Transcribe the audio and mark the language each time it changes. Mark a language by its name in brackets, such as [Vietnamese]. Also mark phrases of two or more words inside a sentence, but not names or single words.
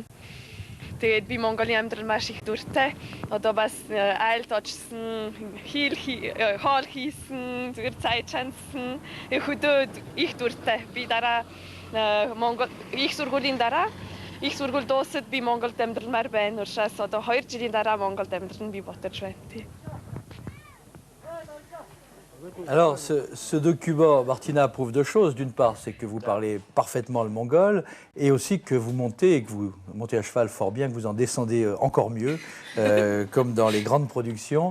[Mongolian] Тэгээд би Монголын амьдрал маш их дуртай. Одоо бас айлд очсон, хоол хийсэн, зүгээр цай чансан. Хөдөө их дуртай. Би дараа Монгол их сургуулийн дараа их сургууль дуусаад би Монголд амьдралмаар байна. Учраас одоо 2 жилийн дараа Монголд амьдрал нь би ботож байна. [French] Alors, ce document, Martina, prouve deux choses. D'une part, c'est que vous parlez parfaitement le mongol et aussi que vous montez, et que vous montez à cheval fort bien, que vous en descendez encore mieux, comme dans les grandes productions.